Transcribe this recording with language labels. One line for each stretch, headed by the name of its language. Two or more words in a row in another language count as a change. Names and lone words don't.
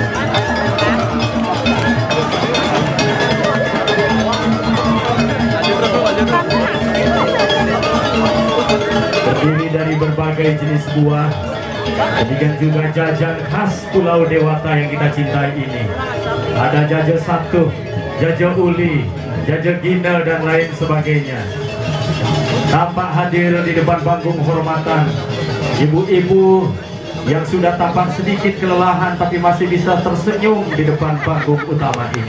Indonesian: Terdiri dari berbagai jenis buah, demikian juga jajan khas Pulau Dewata yang kita cintai ini. Ada jaja satu, jaja uli, jaja gina dan lain sebagainya. Tampak hadir di depan panggung hormatan ibu-ibu yang sudah tampak sedikit kelelahan tapi masih bisa tersenyum di depan panggung utama ini.